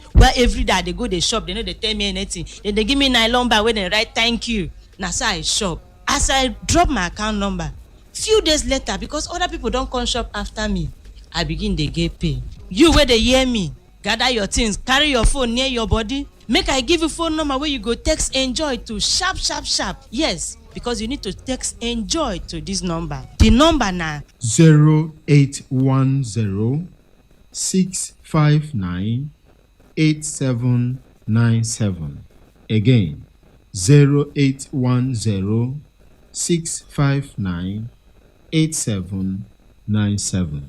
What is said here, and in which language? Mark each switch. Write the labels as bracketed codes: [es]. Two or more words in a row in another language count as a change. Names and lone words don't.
[pcm] Where every day I dey go dey shop, they no dey tell me anything. Then they give me nylon bag wey dem write thank you. Na so I shop. As I drop my account number, few days later, because other people don come shop after me, I begin dey get pay. You wey dey hear me, gather your things, carry your phone near your body. Make I give you phone number where you go text enjoy to sharp. Yes, because you need to text enjoy to this number. The number na 0810 659 8797. Again, 0810 659 8797.